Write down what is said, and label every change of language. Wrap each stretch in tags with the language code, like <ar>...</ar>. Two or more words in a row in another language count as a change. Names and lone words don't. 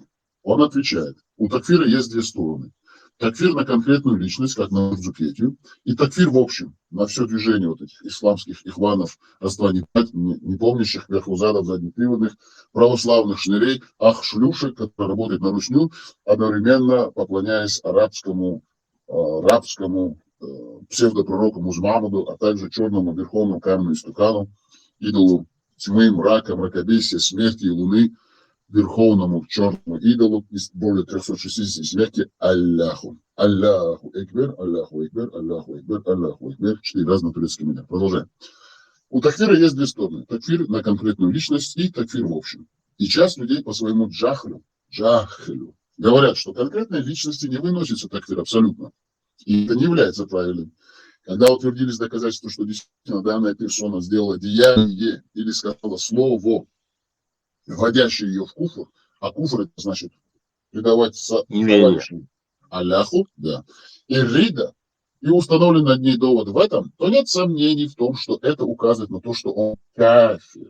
<ru>Он отвечает, у такфира есть две стороны. Такфир на конкретную личность, как на Дзукетию, и такфир в общем, на все движение вот этих исламских ихванов, не помнящих верхузадов, заднеприводных, православных шнырей, шлюшек, которые работают на русню, одновременно поклоняясь арабскому псевдопророку Музмамаду, а также черному верховному каменному истукану, идолу тьмы, мрака, мракобесия, смерти и луны, верховному черному идолу из более 360 смерти Аллаху.</ru> <tr>Allahu Ekber, Allahu Ekber, Allahu Ekber, Allahu Ekber.</tr> <ru>4 раза на турецком языке. Продолжаем. У такфира есть две стороны. Такфир на конкретную личность и такфир в общем. И часть людей по своему джахлю говорят, что конкретной личности не выносится такфир абсолютно. И это не является правильным. Когда утвердились доказательства, что действительно данная персона сделала деяние или сказала слово, вводящее ее в куфр, а куфр это значит предавать товарищу Аллаху, да, и рида, и установлен над ней довод в этом, то нет сомнений в том, что это указывает на то, что он кафир.</ru>